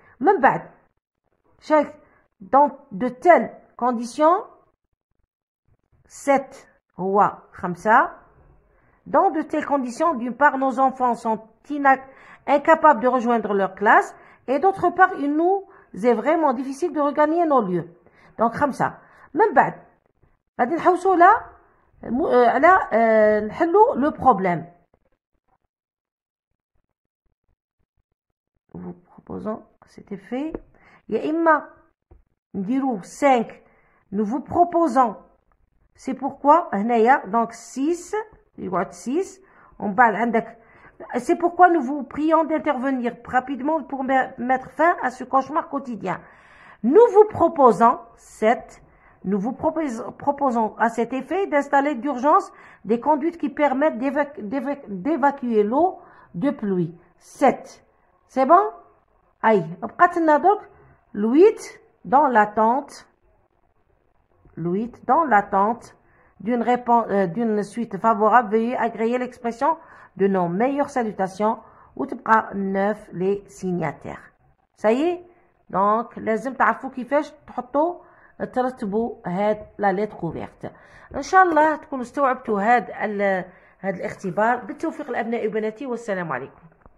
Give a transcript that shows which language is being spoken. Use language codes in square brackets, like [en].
[ar] من بعد [fr] dans de telles conditions 7 هو 5. Dans de telles conditions, d'une part, nos enfants sont incapables de rejoindre leur classe et d'autre part, il nous est vraiment difficile de regagner nos lieux. Donc 5. [ar] من بعد غادي نحوسوا على نحلوا [fr] le problème. Vous proposons cet effet. [ar] يا إما نديروا [fr] 5. Nous vous proposons. C'est pourquoi [ar] هنايا [fr] donc 6. [ar] يقعد 6. [fr] On parle [ar] عندك. [fr] C'est pourquoi nous vous prions d'intervenir rapidement pour mettre fin à ce cauchemar quotidien. Nous vous proposons 7. Nous vous proposons à cet effet d'installer d'urgence des conduites qui permettent d'évacuer l'eau de pluie. 7. C'est bon? Aïe. [ar] بقات لنا [fr] donc le 8 dans l'attente. Le 8 dans l'attente d'une suite favorable. Veuillez agréer l'expression de nos meilleures salutations. Ou [ar] تبقى [fr] 9 les signataires. Ça y est. [ar] Donc لازم تعرفوا كيفاش تحطوا ترتبوا هاد [fr] لا ليتر كوفيرت. [ar] ان شاء الله تكونوا استوعبتوا هاد الاختبار. بالتوفيق لابنائي وبناتي والسلام عليكم.